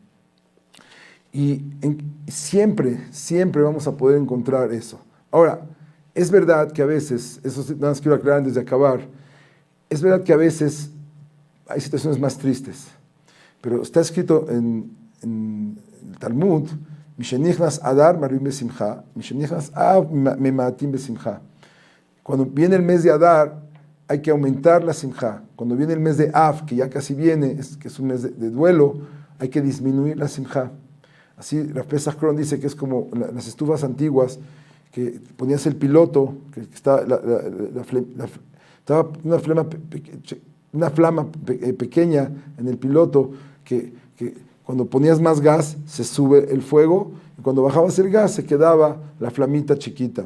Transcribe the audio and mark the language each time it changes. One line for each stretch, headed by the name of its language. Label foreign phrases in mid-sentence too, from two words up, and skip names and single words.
Spanish: Y siempre vamos a poder encontrar eso. Ahora, es verdad que a veces, eso nada más quiero aclarar antes de acabar, es verdad que a veces hay situaciones más tristes, pero está escrito en el Talmud,
Hebrew: משנכנס אדר מרבים בשמחה משנכנס אב ממעטים בשמחה.
Spanish: Cuando viene el mes de Adar, hay que aumentar la simcha. Cuando viene el mes de Av, que ya casi viene, que es un mes de duelo, hay que disminuir la simcha. Así, Rav Pesach Krohn dice que es como las estufas antiguas, que ponías el piloto, que estaba una flama pequeña en el piloto, que cuando ponías más gas se sube el fuego, y cuando bajabas el gas se quedaba la flamita chiquita.